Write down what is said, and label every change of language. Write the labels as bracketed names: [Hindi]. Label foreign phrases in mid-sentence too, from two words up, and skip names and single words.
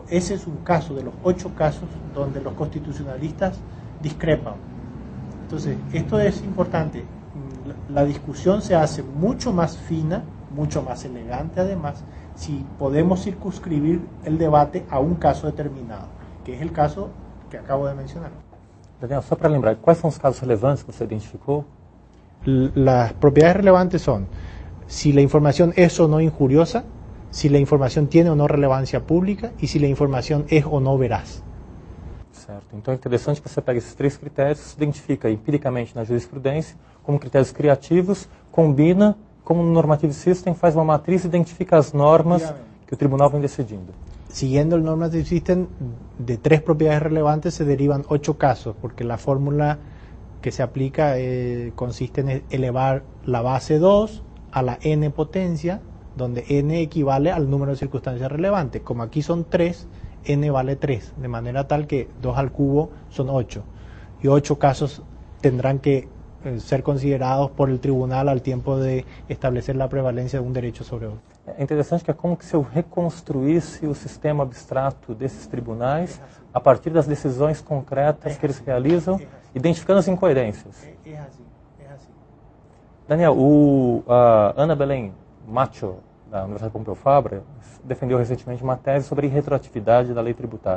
[Spanish] Ese es un caso de los 8 casos donde los constitucionalistas discrepan. Entonces, esto es importante. La discusión se hace mucho más fina, mucho más elegante además, si podemos circunscribir el debate a un caso determinado, que es el caso que acabo de mencionar. [Portuguese] Daniel, só para lembrar, quais são os casos relevantes que você identificou? [Spanish] Las propiedades relevantes son si la información es o no injuriosa, si la información tiene o no relevancia pública y si la información es o no veraz. [Portuguese] Certo. Então é interessante que você pega esses 3 critérios, se identifica empiricamente na jurisprudência como critérios criativos, combina como no Normative System, faz uma matriz e identifica as normas que o tribunal vem decidindo. [Spanish] Siguiendo el Normative System, de 3 propiedades relevantes se derivan 8 casos, porque la fórmula que se aplica consiste en elevar la base 2 a la n potencia, donde n equivale al número de circunstancias relevantes. Como aquí son 3, n vale 3, de manera tal que 2 al cubo son 8. Y 8 casos tendrán que ser considerados por el tribunal al tiempo de establecer la prevalencia de un derecho sobre otro. [Portuguese] É interessante que é como se eu reconstruísse o sistema abstrato desses tribunais a partir das decisões concretas que eles realizam, identificando as incoerências. É assim. Daniel, a Ana Belém Macho, da Universidade Pompeu Fabra, defendeu recentemente uma tese sobre a irretroatividade da lei tributária.